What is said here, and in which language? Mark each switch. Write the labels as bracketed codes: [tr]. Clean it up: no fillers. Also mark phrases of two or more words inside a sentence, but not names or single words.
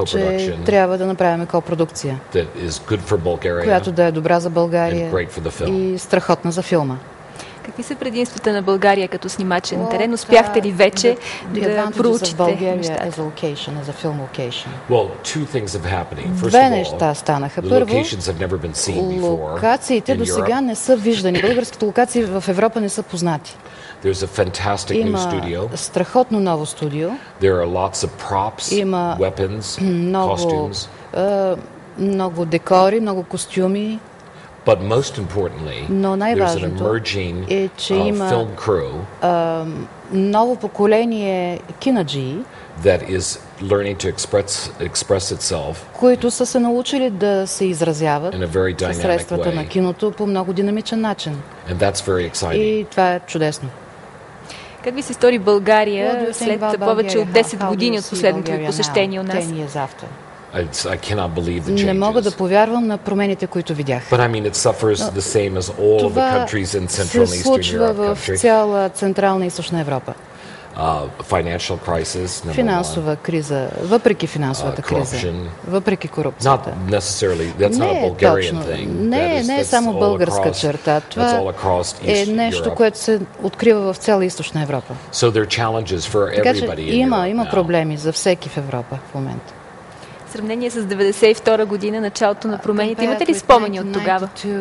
[bg] co-production че трябва да направим копродукция, [en] that is good for Bulgaria, [bg] която да е добра за България [en] and great for the film. [bg] и страхотна за филма. Какви са предимствата на България като снимачен терен? Успяхте ли вече да проучите нещата? Две неща станаха. Първо, локациите до сега не са виждани. Българските локации в Европа не са познати. [en] There's a fantastic new studio. [bg] Има страхотно ново студио. [en] There are lots of props, [bg] има [en] weapons, costumes. [bg] Много декори, много костюми. [en] But most importantly, [bg] но най-важното е, че има [en] film crew, [bg] ново поколение кинаджии, [en] that is learning to express itself, [bg] които са се научили да се изразяват със средствата на киното по много динамичен начин. [en] And that's very exciting. [bg] И това е чудесно. Как ви се стори България след повече от 10 години от последното ви посещение у нас? [en] I cannot believe the changes. [bg] Не мога да повярвам на промените, които видях. [en] But I mean, it suffers the same as all of the countries in Central and Eastern Europe. [bg] Това се случва в цяла Централна и Източна Европа. [en] Financial crisis, [bg] финансова криза, въпреки финансовата криза, въпреки корупцията. [en] That's not a Bulgarian thing. [bg] Не е само българска черта. Това е нещо, което се открива в цяла Източна Европа. Така че има проблеми за всеки в Европа в момента. В сравнение с 1992 година, началото на промените, имате ли спомени от тогава?